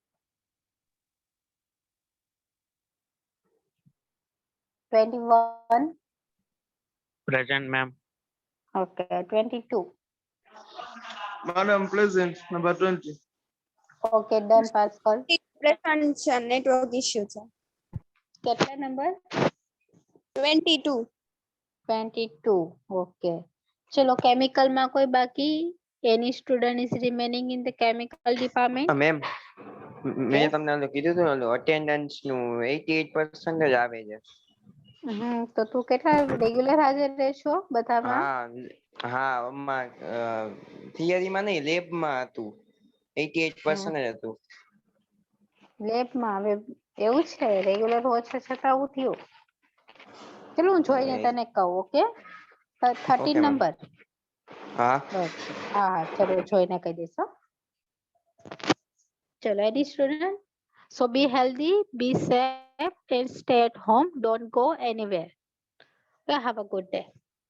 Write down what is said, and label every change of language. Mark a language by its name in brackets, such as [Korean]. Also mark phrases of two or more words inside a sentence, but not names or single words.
[English] 21. Present, ma'am. Okay. 22. Madam, present. Number 20. Okay, done, Pascal. [Gujarati] Present છે [English] network issue [Gujarati] છે. કેટલા number? 22. 22. Okay. ચલો chemical માં કોઈ બાકી? [English] Any student is remaining in the chemical department? [Gujarati] મેમ મેં [English] Yes. [Gujarati] તમને ઓલું કીધું હતું ને અટેન્ડન્સ નું 88% જ આવે છે. તો તું કેટલા રેગ્યુલર હાજર રહેશો બધામાં? હા થિયરીમાં નહીં લેબમાં હતું 88% જ હતું. લેબમાં હવે એવું છે રેગ્યુલર હોવા છતાં આવું થયું. ચલો હું જોઈને તને કહું. ઓકે 13 [English] Okay, ma'am. [Gujarati] નંબર. હા હા ચલો જોઈને કહી દઈશ હો. [English] ચલો any student, so be healthy, be safe and stay at home, don't go anywhere. Have a good day.